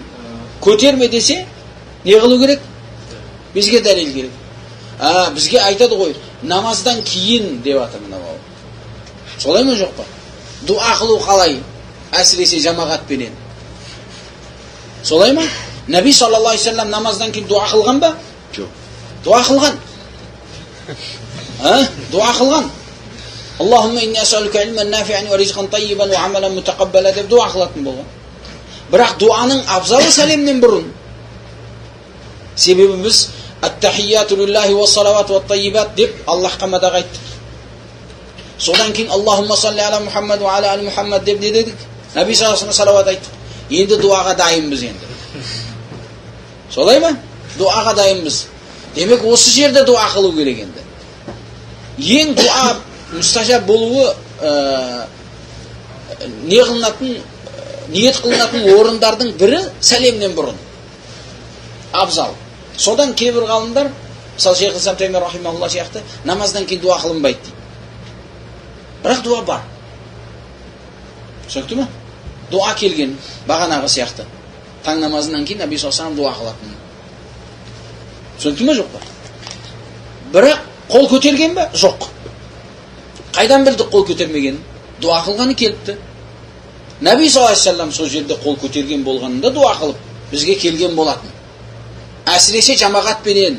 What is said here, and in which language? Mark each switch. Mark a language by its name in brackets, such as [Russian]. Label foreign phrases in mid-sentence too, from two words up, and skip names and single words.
[Kazakh] көтерме десе, не қылу керек? Бізге дәлел керек. Бізге айтады ғой, намаздан кейін деп атыр мынау. Солай ма жоқ па? Дуа қылу қалай? Әсіресе жамағатпенен. Солай ма? Наби [Arabic] صلى الله عليه وسلم [Kazakh] намаздан кейін дуа қылған ба? жоқ. Дуа қылған. Дуа қылған. [Arabic] اللهم إني أسألك علما نافعا ورزقا طيبا وعملا متقبلا [Kazakh] деп дуа қылатын болған. Бірақ дуаның абзалы сәлемнен бұрын. Себебі біз [Arabic] التحيات لله والصلوات والطيبات [Kazakh] деп Аллахқа мадақ айттық. Содан кейін [Arabic] اللهم صل على محمد وعلى آل محمد [Kazakh] деп не дедік? Наби [Arabic] صلى الله عليه [Kazakh] салават айттық. Енді дуаға дайынбыз енді. Солай ма? Дуаға дайынбыз. Демек осы жерде дуа қылу керек енді. Ең дуа мұстажаб болуы ниет қылынатын орындардың бірі сәлемнен бұрын. Абзал. Содан кейбір ғалымдар, мысалы Шейх Ислам Таймия рахимахулла сияқты, намаздан кейін дуа қылынбайды дейді. Бірақ дуа бар. Түсінікті ме? Дуа келген, бағанағы сияқты. Таң намазынан кейін Наби [Arabic] صلى الله عليه [Kazakh] дуа қылатын. Түсінікті ме, жоқ па? Бірақ қол көтерген бе? Жоқ. Қайдан білдік қол көтермегенін? Дуа қылғаны келіпті. Наби [Arabic] صلى الله عليه [Kazakh] сол жерде қол көтерген болғанында дуа қылып бізге келген болатын. Әсіресе жамағатпенен.